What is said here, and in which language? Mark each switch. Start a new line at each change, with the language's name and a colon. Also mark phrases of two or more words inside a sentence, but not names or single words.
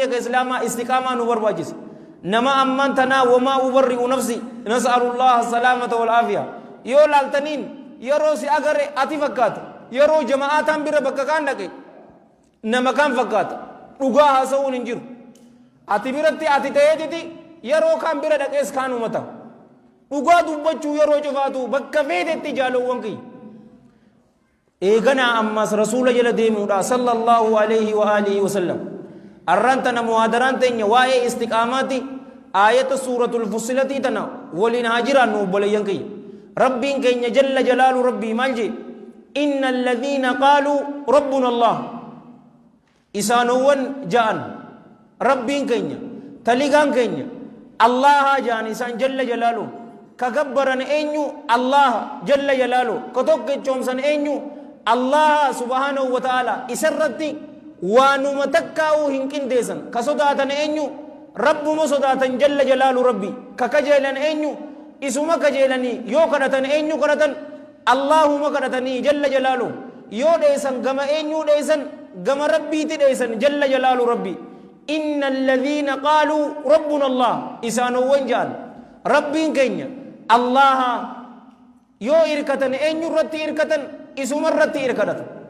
Oromo: ka islaamaa istiqaamaa nu barbaachisa nama ammaan tanaa
Arabic: وما أبرئ نفسي نسأل الله السلامة والعافية
Oromo: yoo laaltaniin yeroo si agare ati fakkaata yeroo jama'aataan bira bakka kaan dhaqe nama kaan fakkaata dhugaa haasa'uun hin jiru ati biratti ati ta'eetiti yeroo kaan bira dhaqees kaanuma ta'a dhugaa dubbachuu yeroo cufaatu bakka feetetti jaalawwan kiyya eeganaa ammas rasuula jala deemuudha
Arabic: صلى الله عليه وعلى آله وسلم
Oromo: arrantana muhaadaraan teenya waa'ee istiqaamaati aayata suuratul fussilatii tana waliin haa jiraannu obboleeyyan kiyya rabbiin keenya
Arabic: جل جلاله
Oromo: rabbii maal jee
Arabic: إن الذين قالوا ربنا الله
Oromo: isaanowwan ja'an rabbiin keenya taligaan keenya allaha ja'an isaan
Arabic: جل جلاله
Oromo: ka gabbaran eenyu allaha
Arabic: جل جلاله
Oromo: ka tokkechoomsan eenyu
Arabic: الله سبحانه وتعالى
Oromo: isarratti waanuma takkaa'uu hin qindeessan ka sodaatan eenyu rabbuma sodaatan
Arabic: جل جلاله ربي
Oromo: ka kajeelan eenyu isuma kajeelanii yoo kadhatan eenyu kadhatan Allahuma kadhatanii
Arabic: جل جلاله
Oromo: yoo dheessan gama eenyu dheessan gama rabbiiti dheessan
Arabic: جل جلاله ربي إن الذين قالوا ربنا الله
Oromo: isaanowwan ja'an rabbiin keenya Allaha yoo irkatan eenyu irratti irkatan isuma irratti irkadhatu